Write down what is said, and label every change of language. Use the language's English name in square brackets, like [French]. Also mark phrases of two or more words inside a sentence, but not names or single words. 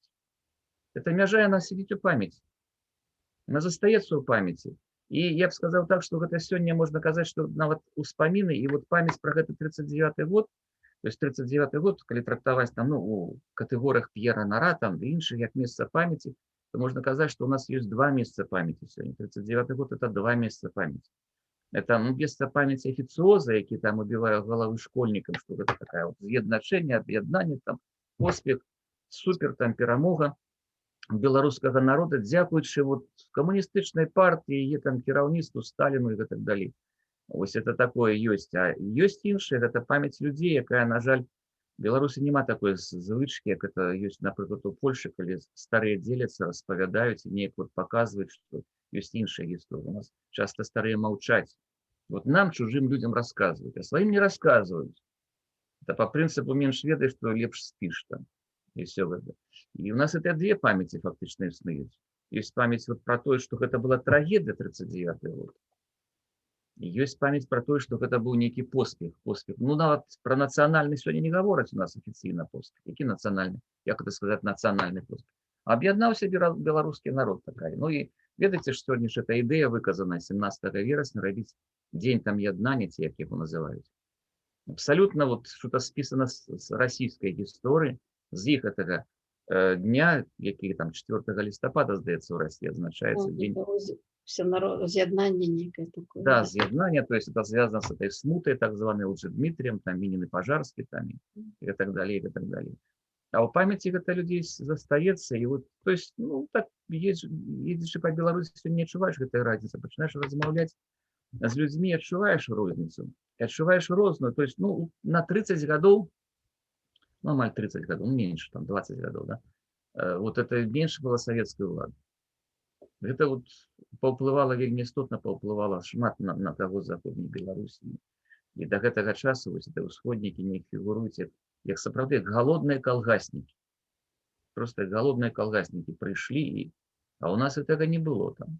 [Belarusian] Эта мяжа, яна сидіць у памяці. Она застаецца ў памяці. І я б сказаў так, што гэта сёння можна казаць, што нават успаміны і вот памяць пра гэты 39-й год, [Russian] то есть [Belarusian] 39-й год, калі трактаваць там, ну, у катэгорыях П'ера Нара там ды іншых як месца памяці, [Russian] то можно сказать, что у нас есть два места памяти сегодня. 39-й год – это два места памяти. Это, ну, место памяти официоза, які там убивают головы школьникам, что это такая вот [Belarusian] з'ядначэнне, аб'яднанне, там, поспех, супер, там, перамога беларускага народа, дзякуючы вот камуністычнай партии, яе там кіраўніцтву, [Russian] Сталіну и так далее. [Belarusian] Вось это такое ёсць. А ёсць іншае, гэта памяць людзей, якая, на жаль, Беларусі няма такой звычкі, як это ёсць, напрыклад, у Польшы, калі старыя дзеляцца, распавядаюць і неяк вот паказваюць, што ёсць іншая гісторыя. У нас часта старыя маўчаць. [Russian] Вот нам, чужым людям, рассказывают, а своим не рассказывают. Это по принципу меньше ведаешь, что лепш спишь там. И все это. И у нас это две памяти [Belarusian] фактично існуюць. Ёсць памяць вот пра тое, што гэта была трагедыя 39 год. І ёсць памяць пра тое, што гэта быў нейкі поспех. Ну, нават пра нацыянальны сёння не гавораць у нас афіцыйна поспех. Які нацыянальны? Як гэта сказаць, нацыянальны поспех? Аб'яднаўся беларускі народ такая. Ну і ведаеце, што сёння ж эта ідэя выказана 17 верасня рабіць дзень там яднання, ці як яго называюць. Абсалютна [Russian] вот что-то [Belarusian] спісана з расійскай гісторыі, з іх гэтага дня, які там 4 лістапада, здаецца, у Расіі адзначаецца дзень. З'яднання некое такое. Да, з'яднання, [Russian] то есть это связано с этой смутой, так званой Лжедмитрием, там Минин и Пожарский, там и так далее, и так далее. А у памяти это людей застаецца, и вот, то есть, ну, так, едешь по Беларуси, [Belarusian] не адчуваеш гэтай разницы, пачынаеш размаўляць з людьми, адчуваеш розніцу, адчуваеш розную, [Russian] то есть, ну, на 30 годов, ну, амаль 30 годов, меньше, там, 20 годов, да, вот это меньше было советской влады. [Belarusian] Гэта вот паўплывала вельмі істотна, паўплывала шмат на таго заходняй Беларусі. І да гэтага часу вось это ўсходнікі не фігуруюць як сапраўды галодныя калгаснікі. Просто галодныя калгаснікі прыйшлі, а ў нас гэтага не было там.